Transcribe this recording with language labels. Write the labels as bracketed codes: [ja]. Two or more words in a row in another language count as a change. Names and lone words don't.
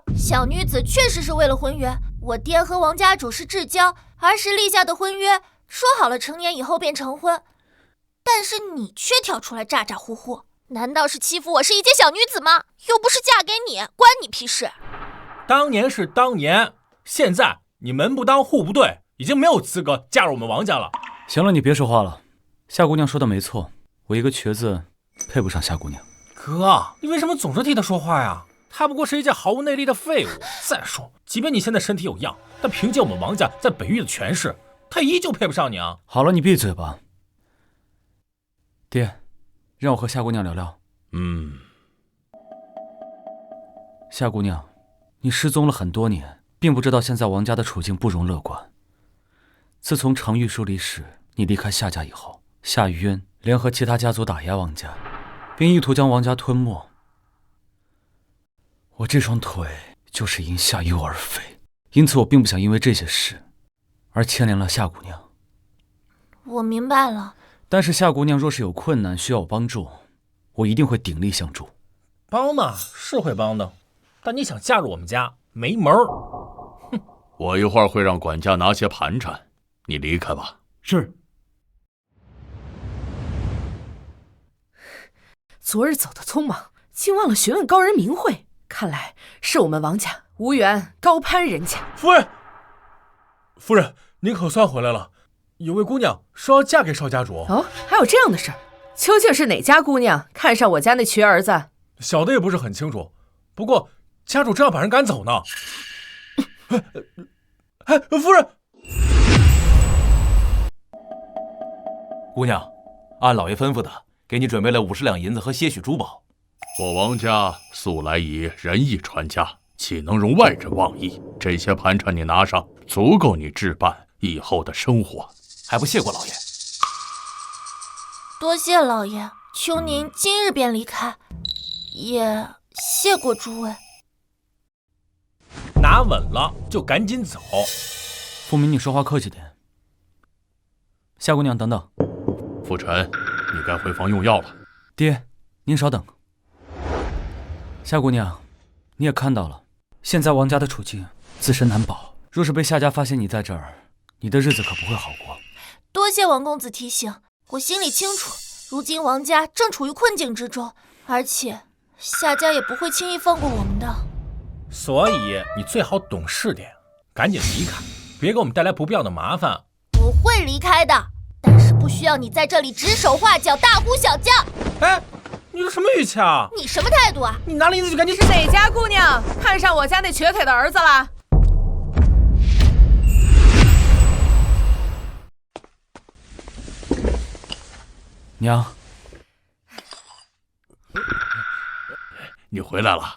[zh] 小女子確實是為了婚約，我爹和王家主是至交，兒時立下的婚約，說好了成年以後便成婚。但是你卻跳出來咋咋呼呼，難道是欺負我是一介小女子嗎？又不是嫁給你，關你屁事。當年是當年，現在你門不當戶不對，已經沒有資格嫁入我們王家了。行了，你別說話了。夏姑娘說的沒錯，我一個瘸子配不上夏姑娘。哥，你為什麼總是替她說話呀？她不過是一件毫無內力的廢物。再說，即便你現在身體有恙，但憑借我們王家在北域的權勢，她依舊配不上你啊。好了，你閉嘴吧。爹，讓我和夏姑娘聊聊。夏姑娘，你失蹤了很多年，並不知道现在王家的處境不容樂觀。自從承玉叔離世，你離開夏家以後，夏於淵聯合其他家族打壓王家，並意圖將王家吞沒。我這雙腿就是因夏幽而廢，因此我並不想因為這些事而牽連了夏姑娘。我明白了。但是夏姑娘若是有困難需要我幫助，我一定會鼎力相助。幫嘛是會幫的，但你想嫁入我們家沒門兒。哼，我一會兒會讓管家拿些盤纏，你離開吧。是。昨日走得匆忙，竟忘了詢問高人名諱，看來是我們王家無緣高攀人家。夫人，您可算回來了。有位姑娘說要嫁給少家主。哦，還有這樣的事？究竟是哪家姑娘看上我家那瘸兒子？小的也不是很清楚，不過家主正要把人趕走呢。夫人，姑娘，按老爺吩咐的，給你準備了50兩銀子和些許珠寶。我王家素來以仁義傳家，豈能容外人妄議？這些盤纏你拿上，足夠你置辦以後的生活。還不謝過老爺？多謝老爺，求您今日便離開，也謝過諸位。拿穩了就趕緊走。富明，你說話客氣點。夏姑娘，等等。傅晨，你該回房用藥了。爹，您稍等。夏姑娘，你也看到了，现在王家的处境自身难保。若是被夏家发现你在这儿，你的日子可不会好过。多謝王公子提醒，我心里清楚，如今王家正處於困境之中，而且夏家也不會輕易放過我們的。所以你最好懂事點，趕緊離開，別給我們帶來不必要的麻煩。我會離開的，但是不需要你在這裡指手畫腳、大呼小叫。哎，你這什麼語氣啊？你什麼態度啊？你拿了銀子就趕緊…… 是哪家姑娘看上我家那瘸腿的兒子了？娘，你回来了。